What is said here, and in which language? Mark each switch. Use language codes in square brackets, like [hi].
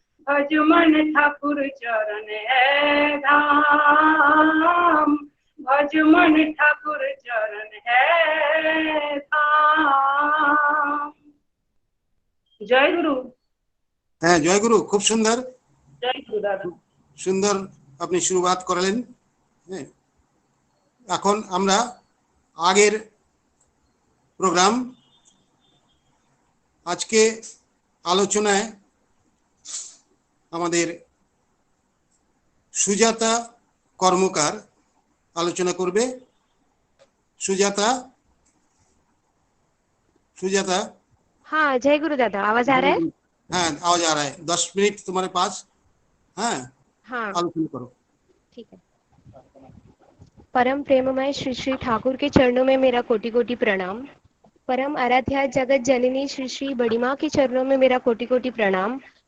[hi] भज मन ठाकुर चरण है धाम भज मन ठाकुर चरण है धाम जय गुरु [bn] হ্যাঁ জয় গুরু খুব সুন্দর [hi] जय गुरु दादा [bn] সুন্দর আপনি শুরুবাত করলেন হ্যাঁ এখন আমরা আগের প্রোগ্রাম আজকে আলোচনায় আমাদের সুজাতা কর্মকার আলোচনা করবে সুজাতা সুজাতা [hi] हाँ जय गुरु दादा आवाज आ रहा है हाँ आवाज आ रहा है 10 मिनट तुम्हारे पास हाँ हाँ आलोचना करो ठीक है परम प्रेममय श्री श्री ठाकुर के चरणों में मेरा कोटि कोटि प्रणाम परम आराध्या जगत जननी श्री श्री बड़ी माँ के चरणों में मेरा कोटि कोटि प्रणाम